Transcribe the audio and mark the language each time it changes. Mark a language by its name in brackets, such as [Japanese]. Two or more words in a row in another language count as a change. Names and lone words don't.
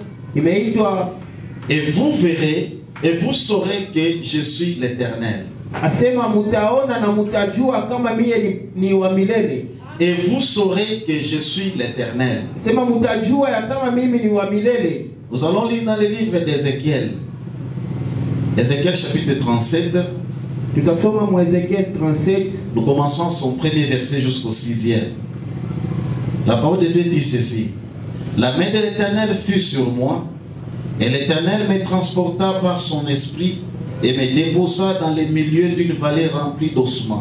[Swahili] imeitwa [French] Et vous verrez et vous saurez que je suis l'Éternel. [Swahili] asema mutaona na mutajua kama mie ni wa milele. [French] Et vous saurez que je suis l'Éternel. [Swahili] Sema mutajua ya kama mimi ni wa milele. [French] Nous allons lire dans le livre d'Ézéchiel. Ézéchiel chapitre 37. [Swahili] Tutasoma mu Ezekiel 37. [French] Nous commençons son premier verset jusqu'au 6e. La parole de Dieu dit ceci. La main de l'Éternel fut sur moi, et l'Éternel me transporta par son esprit et me déposa dans le milieu d'une vallée remplie d'ossements.